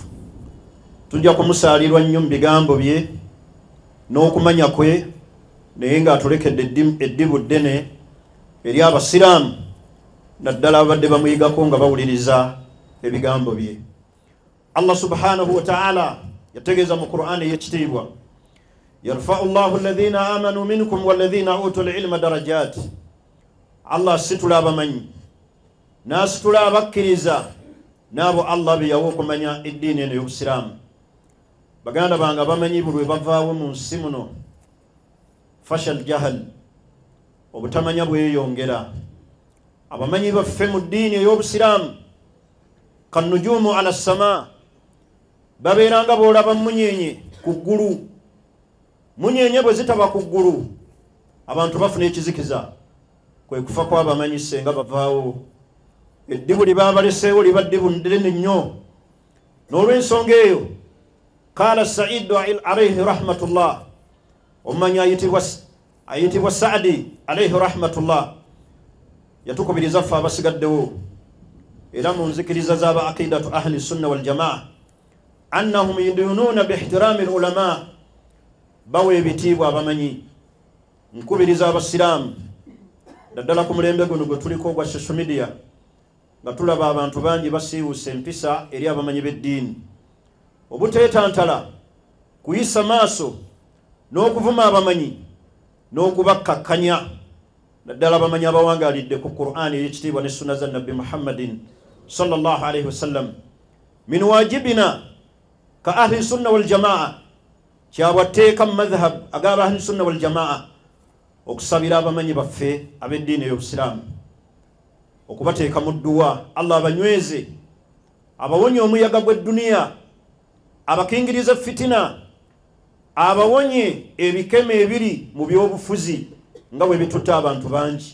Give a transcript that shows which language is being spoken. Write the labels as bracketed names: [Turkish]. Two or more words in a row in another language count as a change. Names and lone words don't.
[Ganda] Tujja kumusaalirwa nnyo mu bigambo bye n'okumanya kwe, naye ng'atulekedde eddibu ddene eri abasiraamu naddala abadde bamuyigako nga bawuliriza ebigambo bye. Allah [Arabic] سبحانه وتعالى [Ganda] yategeeza mu Qur'an ey'ekitiibwa, [Arabic] يرفع الله الذين آمنوا منكم والذين أوتوا العلم درجات. [Ganda] Allah asitula abamanyi n'asitula abakkiriza n'abo Allah be yawa okumanya eddiini eno y'obusiraamu. Baganda bange abamanyi buli lwe bavaawo mu nsi muno, [Arabic] فشا الجهل, [Ganda] obutamanya bweyongera. Abamanyi baffe mu ddiini ey'obusiraamu [Arabic] كالنجوم على السماء, [Ganda] babeeranga boolaba munyenye ku ggulu. Munyenye bwe zitaba ku ggulu abantu bafuna ekizikiza. Kwe kufa kw'abamanyi senga bavaawo, eddibu lye baabaleseewo liba ddibu ddene nnyo. N'olw'ensonga eyo qaala Saidu [Arabic] عليه رحمة الله, [Ganda] omumanyi ayitibwa Saadi [Arabic] عليه رحمة الله, [Ganda] yatukubiriza ffe abasigaddewo era mu nzikiriza z'aba [Arabic] عقيدة أهل السنة والجماعة أنهم يدينون باحترام العلماء, [Ganda] bawa ebitiibwa abamanyi. Nkubiriza abasiraamu naddala ku mulembe guno gwe tuliko ogwa [English] social media [Ganda] nga tulaba abantu bangi basiiwuusa empisa eri abamanyi b'eddiini, obuteetantala, kuyisa maaso n'okuvuma abamanyi n'okubakkakkanya, naddala abamanyi abawangaalidde ku Qur'an ey'ekitiibwa ne sunna za Nabbi Muhammadin [Arabic] صلى الله عليه وسلم. من واجبنا كأهل السنة والجماعة, [Ganda] kyabwateeka mu madhhab ag'aba [Arabic] أهل السنة والجماعة [Ganda] okusabira abamanyi baffe ab'eddiini ey'obusiraamu, okubateeka mu dduwa Allah abanyweze, abawonye omuyaga gw'edduniya, abakingiriza fitina, abawonye ebikeme ebiri mu by'obufuzi nga bwe bitutte abantu bangi.